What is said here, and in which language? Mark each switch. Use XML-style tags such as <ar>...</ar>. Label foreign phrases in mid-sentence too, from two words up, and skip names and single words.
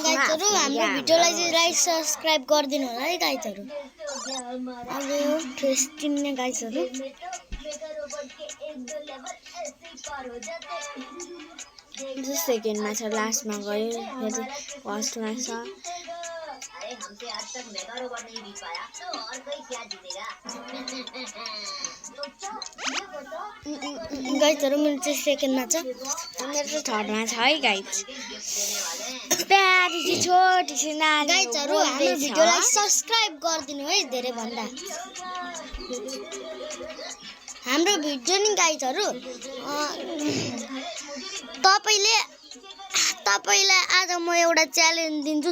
<ne>गाइजहरू हाम्रो भिडियोलाई चाहिँ</ne> <en>like subscribe</en> <ne>गरिदिनु होला है गाइजहरू। अब यो फेस किन्ने गाइजहरू। जो सेकेन्डमा छ, लास्टमा गयो, फेरि फर्स्टमा छ।</ne> <hi>अरे हमसे आज तक मेगा रोबोट नहीं जीत पाया तो और कोई क्या जीतेगा?</hi> <ne>गाइजहरू मेरो चाहिँ सेकेन्डमा छ। मेरो चाहिँ थर्डमा छ है गाइज। प्यारी चाहिँ</ne> <hi>छोटी सी नानी</hi> <ne>गाइजहरू हाम्रो भिडियोलाई सब्सक्राइब गरिदिनु है धेरै भन्दा। हाम्रो भिडियो नि गाइजहरू तपाईलाई आज म एउटा च्यालेन्ज दिन्छु।</ne>